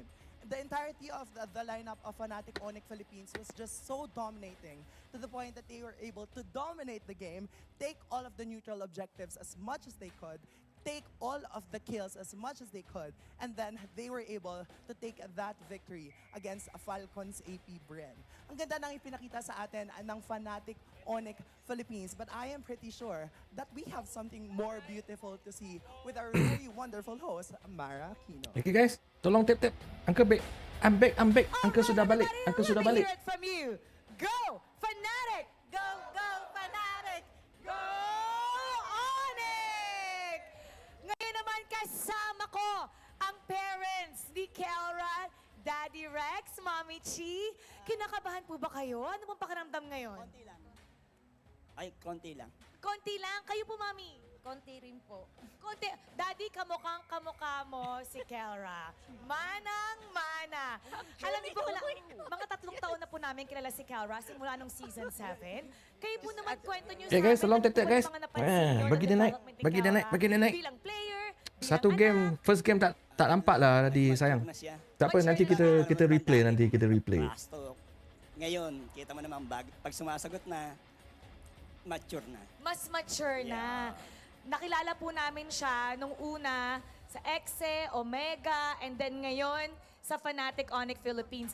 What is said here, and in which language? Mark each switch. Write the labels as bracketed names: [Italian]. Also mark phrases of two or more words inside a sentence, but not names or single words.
[English] The entirety of the lineup of Fnatic Onyx Philippines was just so dominating to the point that they were able to dominate the game, take all of the neutral objectives as much as they could, take all of the kills as much as they could, and then they were able to take that victory against Falcons AP Bren. [Filipino] Ang ganda nang ipinakita sa atin ng Fnatic Onyx Philippines, [English] but I am pretty sure that we have something more beautiful to see with our very wonderful host, Mara Aquino. Okay guys, [Malay] tolong tip. [English] Uncle back. I'm back. [Malay] Uncle sudah balik. Uncle sudah balik. [English] Hear it from you. Go Fnatic! Go Fnatic! Go Onyx! [Filipino] Ngayon naman kasama ko ang parents ni Kelra, Daddy Rex, Mommy Chi. Kinakabahan po ba kayo? Ano pong pakiramdam ngayon? Konti lang. Ay, konti lang. Konti lang. Kayo po, Mommy? Konti rin po. Konti. Daddy, kamukhang kamukha mo si Kelra. Manang-mana. Alam niyo po, mga 3 taon na po namin kilala si Kelra simula nung season 7. Kayo po naman kwento niyo [English] Okay guys, [Malay] tolong [Filipino] ano [English] tip guys. [Malay] Bagi dia naik. Bilang player. Satu bilang game, anak. [English] first game [Malay] tak nampak lah tadi sayang. [Filipino] Na siya. [Malay] Tak apa, nanti kita replay. Pasto. [Filipino] Ngayon, kita mo naman, pag sumasagot na, mature na. Mas mature na. Nakilala po namin siya nung una sa Exe, Omega, [English] and then [Filipino] ngayon sa Fnatic Onyx Philippines.